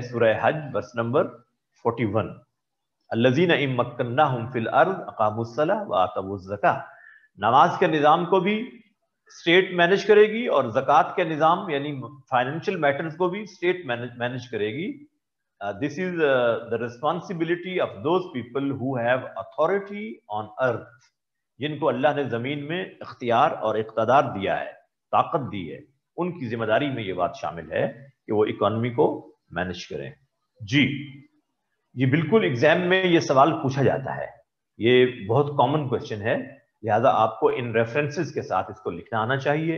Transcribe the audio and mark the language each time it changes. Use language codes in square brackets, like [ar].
[ur] سورہ حج verse number 41. [ar] الذین ان مکناہم فی الارض اقاموا الصلاۃ وآتوا الزکاۃ. [ur] نماز کے نظام کو بھی اسٹیٹ مینج کرے گی, اور زکوٰۃ کے نظام یعنی فائنینشیل میٹرز کو بھی اسٹیٹ مینج کرے گی. [en] This is the responsibility of those people who have authority on earth. [ur] جن کو اللہ نے زمین میں اختیار اور اقتدار دیا ہے, طاقت دی ہے, ان کی ذمہ داری میں یہ بات شامل ہے کہ وہ اکانومی کو مینج کریں. جی, یہ بالکل ایگزام میں یہ سوال پوچھا جاتا ہے, یہ بہت کامن کوشچن ہے, لہذا آپ کو ان ریفرنسز کے ساتھ اس کو لکھنا آنا چاہیے.